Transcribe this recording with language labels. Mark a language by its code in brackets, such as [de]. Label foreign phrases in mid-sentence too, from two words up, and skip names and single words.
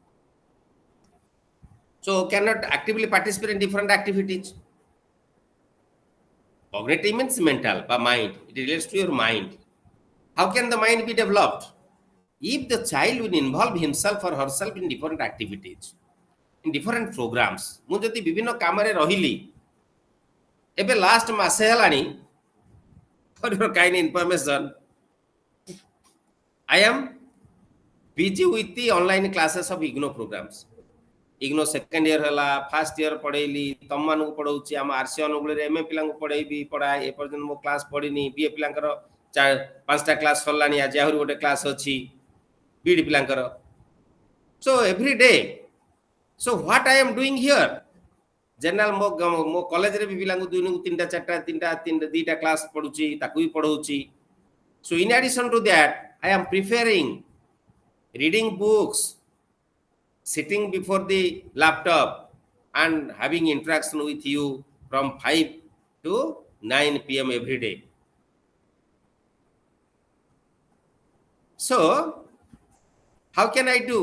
[en] So cannot actively participate in different activities. Cognitive means mental, by mind. It relates to your mind. How can the mind be developed? If the child will involve himself or herself in different activities, in different programs. [or] ମୁଁ ଯଦି ବିଭିନ୍ନ କାମରେ ରହିଲି, ଏବେ ଲାଷ୍ଟ ମାସେ ହେଲାଣି, [en] for your kind information, I am busy with the online classes of IGNO programs. IGNO second year [or] ହେଲା, [en] first year [or] ପଢେଇଲି, ତମମାନଙ୍କୁ ପଢଉଛି, ଆମ ଆରସି ଅନୁଗୁଳରେ ଏମଏ ପିଲାଙ୍କୁ ପଢେଇବି, ପଢାଏ, ଏପର୍ଯ୍ୟନ୍ତ ମୋ କ୍ଲାସ୍ ପଢିନି, ବିଏ ପିଲାଙ୍କର 5ଟା କ୍ଲାସ୍ ସରିଲାଣି, ଆଜି ଆହୁରି ଗୋଟେ କ୍ଲାସ୍ ଅଛି, ବିଡି ପିଲାଙ୍କର. [en] So every day, so what I am doing here? [or] General ମୋ କଲେଜରେ ବି ପିଲାଙ୍କୁ 2 3ଟା 4ଟା 2ଟା କ୍ଲାସ୍ ପଢୁଛି, ତାକୁ ବି ପଢଉଛି. [en] So in addition to that, I am preferring reading books, sitting before the laptop and having interaction with you from 5 to 9 p.m. every day. So how can I do?